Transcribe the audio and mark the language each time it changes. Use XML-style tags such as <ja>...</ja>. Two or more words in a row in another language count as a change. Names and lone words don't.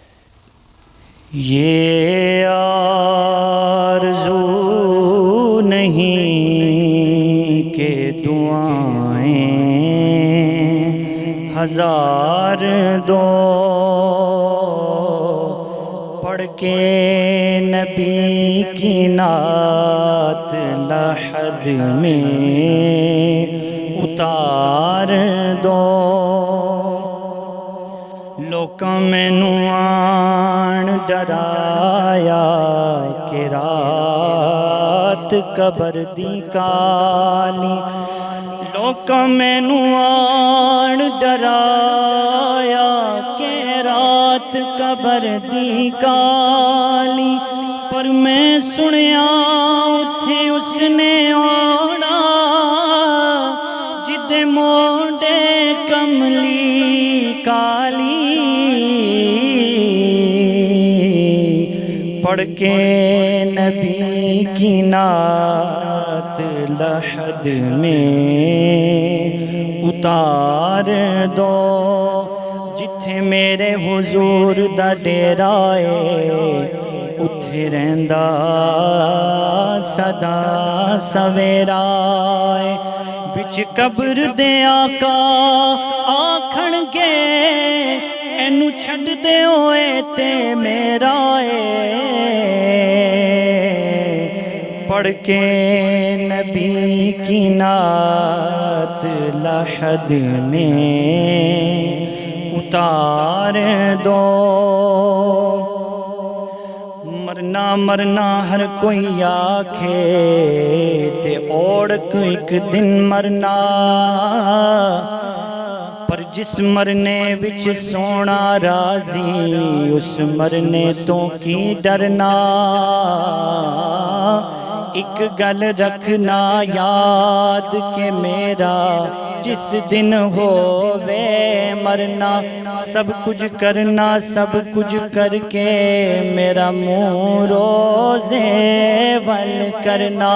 <ur>یہ آرزو نہیں کہ دعائیں ہزار دو پڑھ کے نبی کی نعت لحد میں اتار دو</ur> <pa>لوکاں مینوں آن ڈرایا کہ رات قبر دی کالی لوکاں مینوں آن ڈرایا کہ رات قبر دی کالی پر میں سنیا اتھے اس نے آنا جدے موڈے کملی کالی</pa> <ur>پڑھ کے نبی کی نعت لحد میں اتار دو</ur> <pa>جتھے میرے حضور دا ڈیرا ہے اتھے رہندا صدا سویرا ہے وچ قبر دے آقا آکھن گے اینو چھڈ دے ہوئے تے میرا</pa> <ur>پڑھ کے نبی کی نعت لحد میں اتار دو.</ur> <pa>مرنا مرنا ہر کوئی آکھے تے اوڑک ایک دن مرنا, پر جس مرنے وچ سونا راضی اس مرنے تو کی ڈرنا. ایک گل رکھنا یاد کہ میرا جس دن ہووے مرنا, سب کچھ کرنا سب کچھ کر کے میرا منہ روزے ول کرنا.</pa>